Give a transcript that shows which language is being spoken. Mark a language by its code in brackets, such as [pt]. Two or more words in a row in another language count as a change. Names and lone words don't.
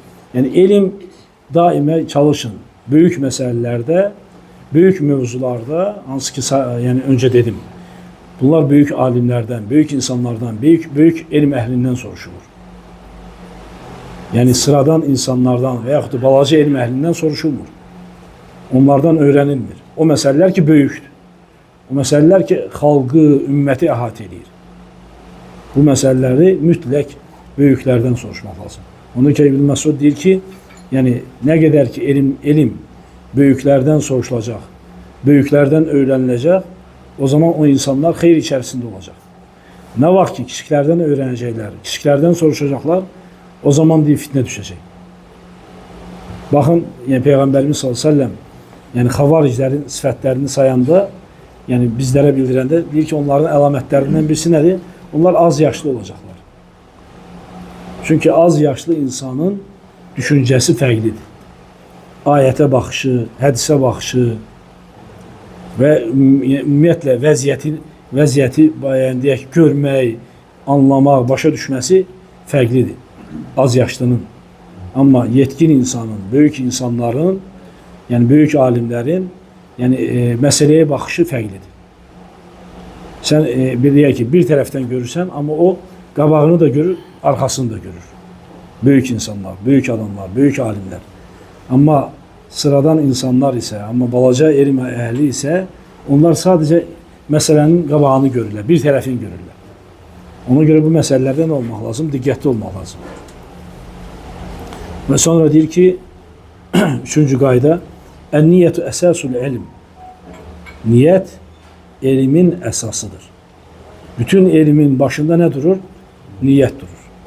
[tr] Yani elim daima çalışın. Büyük meselelerde, büyük mevzularda, hansı ki yani önce dedim, bunlar büyük alimlerden, büyük insanlardan, büyük ilim ehlinden soruşulur. Yani sıradan insanlardan veyahut da balaca ilim ehlinden soruşulmur. Onlardan öğrenilmir. O meseleler ki büyüktür. O meseleler ki halkı, ümmeti əhatə edir. Bu meseleleri mütləq büyüklerden soruşmaq lazım. [az] Onun ki İbn Mesud deyir ki, [tr] yani ne kadar ki ilim büyüklerden soruşulacak, büyüklerden öğrenilecek, o zaman o insanlar hayır içerisinde olacak. Ne vakit ki küçüklerden öğrenecekler, küçüklerden soruşacaklar, o zaman diye fitne düşecek. Bakın yani Peygamberimiz sallallahu aleyhi ve sellem yani havaricilerin sıfatlarını sayanda yani bizlere bildirende deyir ki onların alametlerinden birisi nedir? Onlar az yaşlı olacaklar. Çünkü az yaşlı insanın düşüncesi fərqlidir. Ayete bakışı, hadise bakışı ve [az] ümumiyyətlə vəziyyəti yani deyək, görmək, anlamaq, başa düşməsi fərqlidir. Az yaşlının. [tr] Ama yetkin insanın, büyük insanların, yani büyük alimlerin yani meseleye bakışı fərqlidir. [az] Sen deyək ki, bir taraftan görürsen ama o qabağını da görür, arkasını da görür. [tr] Büyük insanlar, büyük adamlar, büyük alimler. Ama sıradan insanlar ise, ama balaca ilim ehli ise onlar sadece meselenin qabağını görürler, bir tarafını görürler. [az] Ona göre bu məsələlərdə nə olmaq lazım? Diqqətli olmaq lazım. Və sonra deyir ki, üçüncü qayda, [ar] النية أساس العلم. [az] Niyyət elmin əsasıdır. Bütün elmin başında nə durur? Niyyət durur.